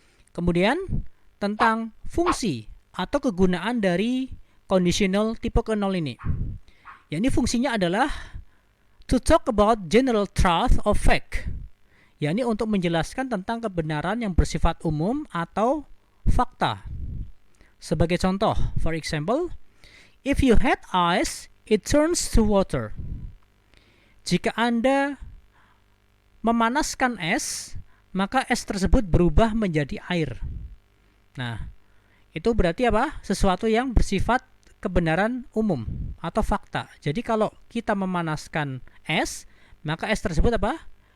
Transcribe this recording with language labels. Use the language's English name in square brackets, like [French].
[Indonesian] Kemudian tentang fungsi atau kegunaan dari [English] conditional tipe ke-0 ini. Ya, ini fungsinya adalah to talk about general truth of fact. [Indonesian] Ya, ini untuk menjelaskan tentang kebenaran yang bersifat umum atau fakta. [English] Sebagai contoh, for example, if you had ice, it turns to water. [Indonesian] Jika Anda memanaskan es, maka es tersebut berubah menjadi air. Nah, itu berarti apa? Sesuatu yang bersifat kebenaran umum atau fakta. Jadi kalau kita memanaskan es, maka es tersebut apa?